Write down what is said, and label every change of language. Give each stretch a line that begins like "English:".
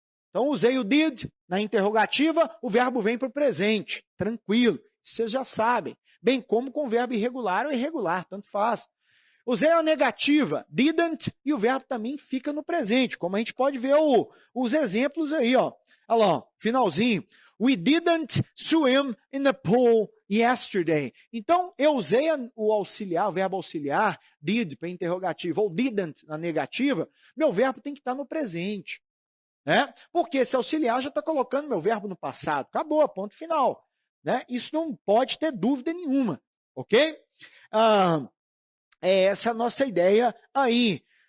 Portuguese: Então, usei o did na interrogativa, o verbo vem para o presente. Tranquilo, vocês já sabem. Bem como com o verbo irregular ou irregular, tanto faz. Usei a negativa, didn't, e o verbo também fica no presente, como a gente pode ver os exemplos aí, ó. Olha lá, finalzinho.
English: We didn't swim in the pool yesterday.
Portuguese: Então, eu usei o auxiliar, o verbo auxiliar, did para interrogativa, ou didn't na negativa, meu verbo tem que estar no presente. Né? Porque esse auxiliar já está colocando meu verbo no passado. Acabou, ponto final. Né? Isso não pode ter dúvida nenhuma. Ok? É essa a nossa ideia aí.